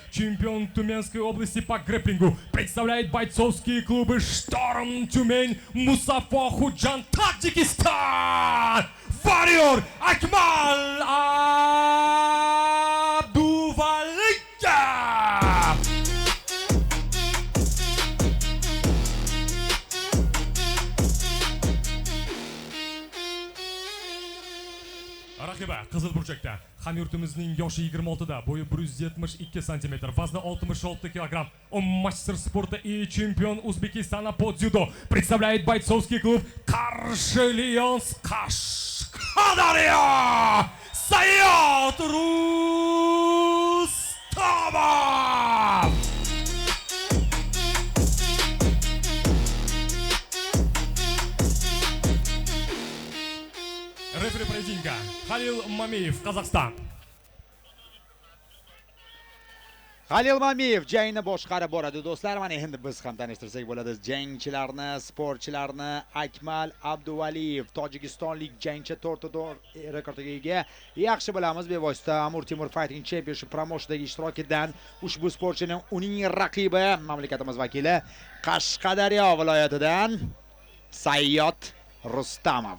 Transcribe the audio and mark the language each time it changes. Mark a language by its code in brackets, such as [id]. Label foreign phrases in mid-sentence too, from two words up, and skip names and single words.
[ru] Чемпион Тюменской области по грэпплингу. Представляет бойцовские клубы Шторм Тюмень, Мусафа Худжан, Таджикистан. Warrior Акмал Абдувалия. [uz] Raqibi Qizil burchakda. Hamyurtimizning yoshi 26 da, bo'yi 172 cm, vazni 66 kg. [ru] Он мастер спорта и чемпион Узбекистана по дзюдо. Представляет бойцовский клуб Каршелионс Кашкадарья. Саят Рустамов. Рефери поединка Халил Мамиев, Казахстан. [uz] Halil Mamiyev jangni boshqarib boradi do'stlar. Mana endi biz ham tanishtirsak bo'ladi jangchilarni, sportchilarni. Akmal Abduvaliyev, tojikistonlik jangchi, 4 rekordiga ega. Yaxshi bilamiz, bevosita Amur Temur Fighting Championship promotionidagi ishtirokidan ushbu sportchining uning raqibi mamlakatimiz vakili Qashqadaryo viloyatidan Sayyod Rustamov.